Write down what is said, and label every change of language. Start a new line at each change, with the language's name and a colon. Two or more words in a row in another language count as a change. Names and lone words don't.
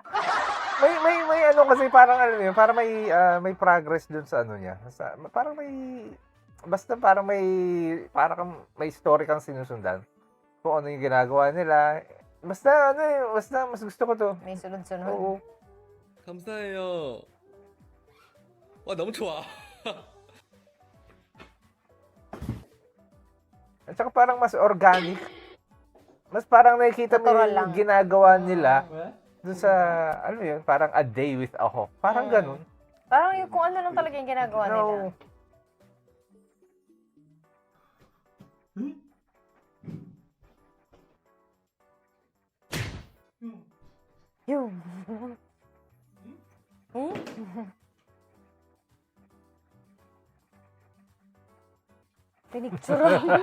Filipino: May ano kasi parang ano yun, parang may progress dun sa ano niya. Parang may story kang sinusundan. Kung ano yung ginagawa nila. Basta mas gusto ko to. May sunod-sunod. Oo.
Korean: 감사해요. 와 너무 좋아.
Filipino: At saka parang mas organic. Mas parang nakikita mo Natural yung lang. ginagawa nila dun sa, ano yun, parang
English: a day with a hawk.
Filipino: Parang ganun. Parang yung kung ano lang talaga yung ginagawa nila. No. Yung. Pinicturan.